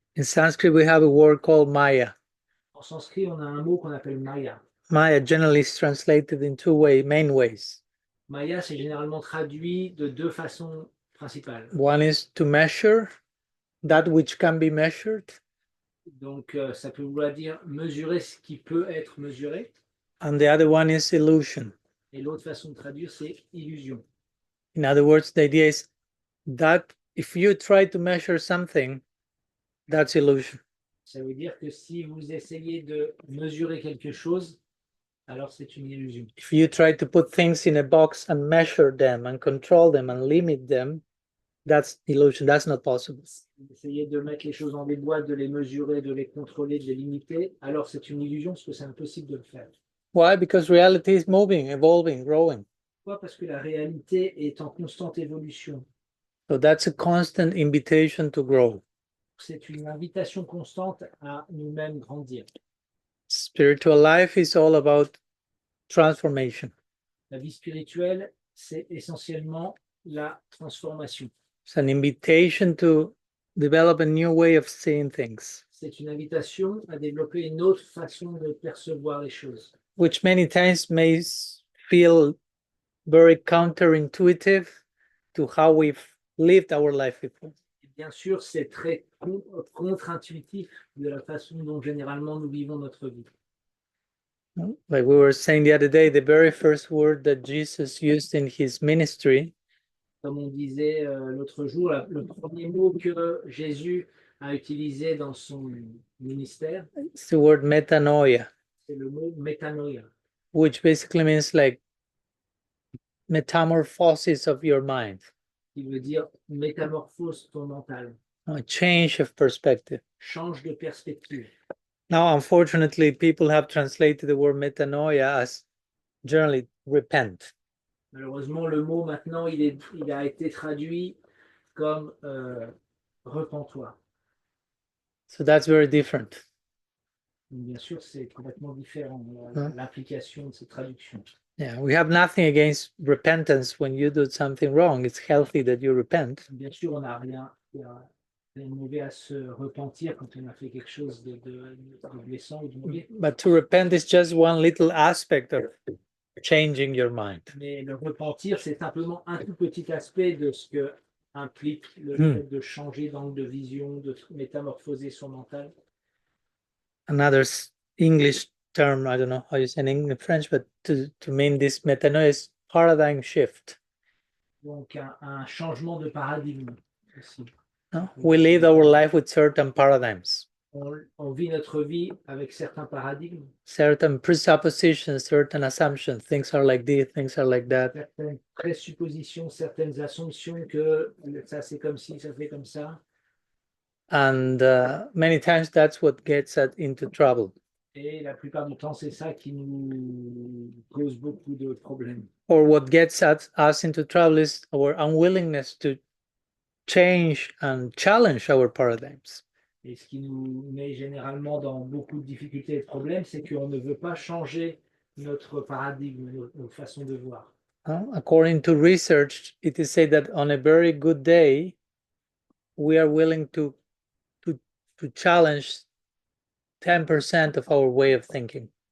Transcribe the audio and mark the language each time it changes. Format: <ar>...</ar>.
<en>in Sanskrit we have a word called Maya.</en> <fr>En sanskrit, on a un mot qu'on appelle Maya.</fr> <en>Maya generally is translated in two main ways.</en> <fr>Maya, c'est généralement traduit de deux façons principales.</fr> <en>One is to measure that which can be measured,</en> <fr>Donc, ça peut vouloir dire mesurer ce qui peut être mesuré.</fr> <en>and the other one is illusion.</en> <fr>Et l'autre façon de traduire, c'est illusion.</fr> <en>In other words, the idea is that if you try to measure something, that's illusion.</en> <fr>Ça veut dire que si vous essayez de mesurer quelque chose, alors c'est une illusion.</fr> <en>If you try to put things in a box and measure them and control them and limit them, that's illusion. That's not possible.</en> <fr>Vous essayez de mettre les choses dans des boîtes, de les mesurer, de les contrôler, de les limiter, alors c'est une illusion parce que c'est impossible de le faire.</fr> <en>Why? Because reality is moving, evolving, growing.</en> <fr>Pourquoi? Parce que la réalité est en constante évolution.</fr> <en>So that's a constant invitation to grow.</en> <fr>C'est une invitation constante à nous-mêmes grandir.</fr> <en>Spiritual life is all about transformation.</en> <fr>La vie spirituelle, c'est essentiellement la transformation.</fr> <en>It's an invitation to develop a new way of seeing things,</en> <fr>C'est une invitation à développer une autre façon de percevoir les choses,</fr> <en>which many times may feel very counterintuitive to how we've lived our life before.</en> <fr>Et bien sûr, c'est très contre-intuitif de la façon dont généralement nous vivons notre vie.</fr> <en>Like we were saying the other day, the very first word that Jesus used in his ministry</en> <fr>Comme on disait l'autre jour, le premier mot que Jésus a utilisé dans son ministère,</fr> <en>is the word metanoia,</en> <fr>c'est le mot métanoïa,</fr> <en>which basically means like metamorphosis of your mind,</en> <fr>qui veut dire métamorphose ton mental,</fr> <en>a change of perspective.</en> <fr>change de perspective.</fr> <en>Now, unfortunately, people have translated the word metanoia as generally repent.</en> <fr>Malheureusement, le mot maintenant, il a été traduit comme repens-toi.</fr> <en>So that's very different.</en> <fr>Donc, bien sûr, c'est complètement différent, l'implication de cette traduction.</fr> <en>Yeah, we have nothing against repentance when you do something wrong. It's healthy that you repent.</en> <fr>Bien sûr, on n'a rien de mauvais à se repentir quand on a fait quelque chose de blessant ou de mauvais.</fr> <en>But to repent is just one little aspect of changing your mind.</en> <fr>Mais le repentir, c'est simplement un tout petit aspect de ce que implique le fait de changer d'angle de vision, de métamorphoser son mental.</fr> <en>Another English term, I don't know how you say in French, but to mean this metanoia is paradigm shift.</en> <fr>Donc, un changement de paradigme aussi.</fr> <en>No? We live our life with certain paradigms,</en> <fr>On vit notre vie avec certains paradigmes,</fr> <en>certain presuppositions, certain assumptions. Things are like this, things are like that.</en> <fr>certaines présuppositions, certaines assumptions que ça c'est comme ci, ça fait comme ça.</fr> <en>And many times that's what gets us into trouble.</en> <fr>Et la plupart du temps, c'est ça qui nous cause beaucoup de problèmes.</fr> <en>Or what gets us into trouble is our unwillingness to change and challenge our paradigms.</en> <fr>Et ce qui nous met généralement dans beaucoup de difficultés et de problèmes, c'est qu'on ne veut pas changer notre paradigme, notre façon de voir.</fr> <en>According to research, it is said that on a very good day, we are willing to challenge 10% of our way of thinking.</en>